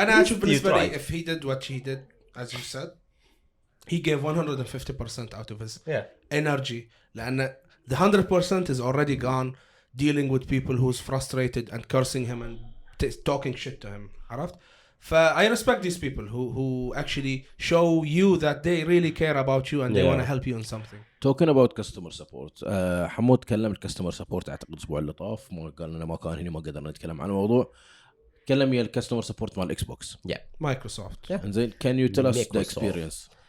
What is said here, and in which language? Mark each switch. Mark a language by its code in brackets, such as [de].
[en] أنا أشوف بالنسبة لي if he did what he did as you said he gave 150% out of his energy لأن the 100% is already gone dealing with people who's frustrated and cursing him and talking shit to him [ar] عرفت [en] I respect these people who actually show you that they really care about you and they want to help you in something. Talking about customer support [ar] حمود كلم الكاستمر سبورت أعتقد الأسبوع اللي طاف ما قال لنا ما كان هنا ما قدرنا نتكلم عن الموضوع كلم يا الكاستمر سبورت مال الإكس بوكس مايكروسوفت [en] إنزين can you tell us the experience